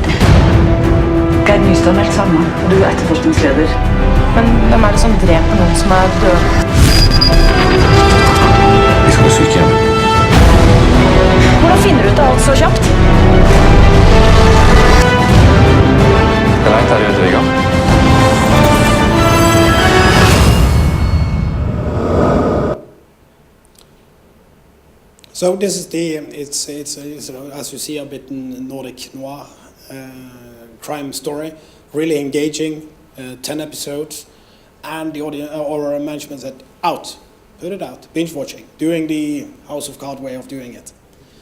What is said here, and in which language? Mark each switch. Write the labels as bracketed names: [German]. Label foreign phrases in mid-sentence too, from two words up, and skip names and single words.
[Norwegian] Geir Nystad meldt sammen, og du er etterforskningsleder. Men hvem er det som dreper noen som er død? Vi skal på sykehjem. Hvordan finner du ut av alt så kjapt? Det vet jeg vet, Vigga. [English] So this is it's as you see, a bit Nordic noir crime story, really engaging, 10 episodes, and the audience or management said, put it out, binge watching, doing the House of Cards way of doing it.